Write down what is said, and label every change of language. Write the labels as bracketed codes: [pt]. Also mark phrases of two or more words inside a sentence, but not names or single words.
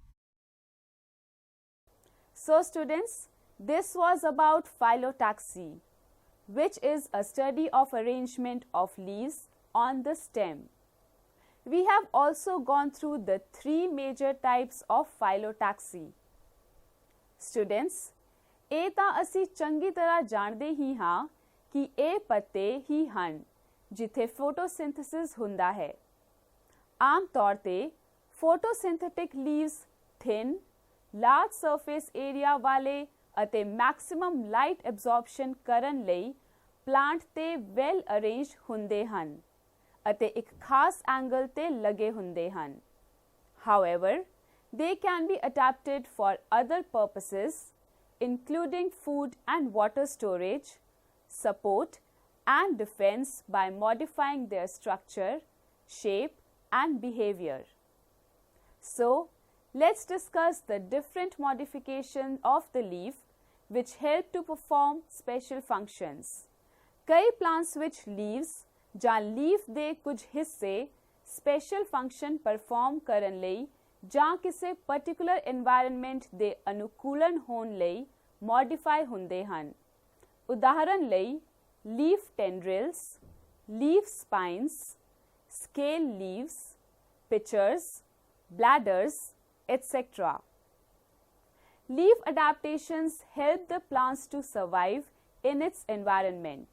[en] So students, this was about phyllotaxy, which is a study of arrangement of leaves on the stem. We have also gone through the three major types of phyllotaxy. Students, [pa] ਇਹ ਤਾਂ ਅਸੀਂ ਚੰਗੀ ਤਰ੍ਹਾਂ ਜਾਣਦੇ ਹੀ ਹਾਂ ਕਿ ਇਹ ਪੱਤੇ ਹੀ ਹਨ ਜਿੱਥੇ ਫੋਟੋਸਿੰਥੇਸਿਸ ਹੁੰਦਾ ਹੈ। ਆਮ ਤੌਰ ਤੇ [en] photosynthetic leaves thin, large surface area [pa] ਵਾਲੇ ਅਤੇ [en] maximum light absorption [pa] ਕਰਨ ਲਈ ਪਲਾਂਟ ਤੇ [en] well arranged [pa] ਹੁੰਦੇ ਹਨ ਅਤੇ ਇੱਕ ਖਾਸ ਐਂਗਲ ਤੇ ਲੱਗੇ ਹੁੰਦੇ ਹਨ। [en] However, they can be adapted for other purposes, including food and water storage, support and defense by modifying their structure, shape and behavior. So, let's discuss the different modifications of the leaf which help to perform special functions. [pa] कई [en] plants which leaves [pa] ਜਾਂ leaf ਦੇ ਕੁਝ ਹਿੱਸੇ [en] special function perform [pa] ਕਰਨ ਲਈ ਜਾਂ ਕਿਸੇ [en] particular environment [pa] ਦੇ ਅਨੁਕੂਲਨ ਹੋਣ ਲਈ modify ਹੁੰਦੇ ਹਨ। ਉਦਾਹਰਨ ਲਈ [en] leaf tendrils, leaf spines, scale leaves, pitchers, bladders, etc. Leaf adaptations help the plants to survive in its environment.